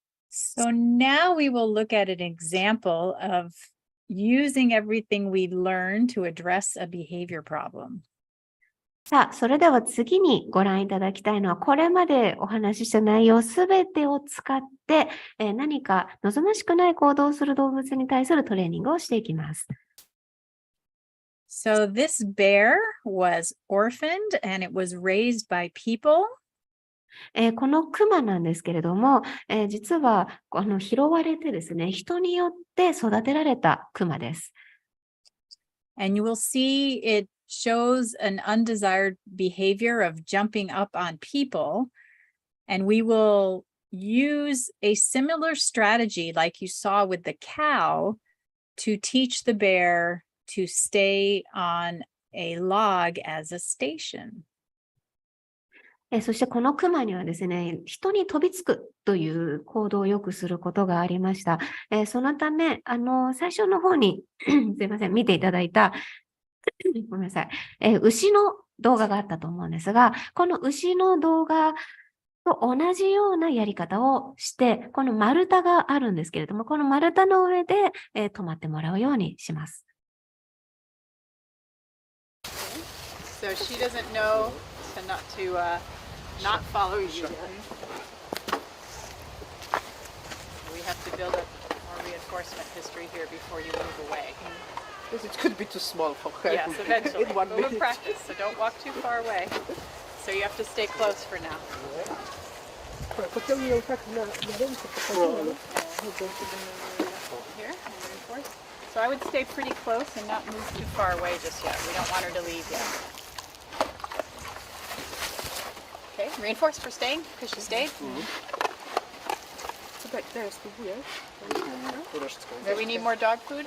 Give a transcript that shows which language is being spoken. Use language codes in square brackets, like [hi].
[en] So now we will look at an example of using everything we learned to address a behavior problem. [ja] さあ、それでは次にご覧いただきたいのは、これまでお話しした内容すべてを使って、何か望ましくない行動をする動物に対するトレーニングをしていきます。 [en] So this bear was orphaned and it was raised by people. [ja] このクマなんですけれども、実は拾われてですね、人によって育てられたクマです。 [en] And you will see it shows an undesired behavior of jumping up on people. And we will use a similar strategy like you saw with the cow to teach the bear to stay on a log as a station. [ja] そしてこのクマにはですね、人に飛びつくという行動をよくすることがありました。そのため、最初の方にすいません、見ていただいたごめんなさい、牛の動画があったと思うんですが、この牛の動画と同じようなやり方をして、この丸太があるんですけれども、この丸太の上で、止まってもらうようにします。 [en] So she doesn't know to not follow you. We have to build up more reinforcement history here before you move away. It could be too small for her. Yes, eventually. In 1 We'll minute. practice, so don't walk too far away. So you have to stay close for now. [ja] こっちを見ようかな。やれるところ。 [en] Here, and reinforce. So I would stay pretty close and not move too far away just yet. We don't want her to leave yet. Okay, reinforce for staying because she stayed. Do we need more dog food?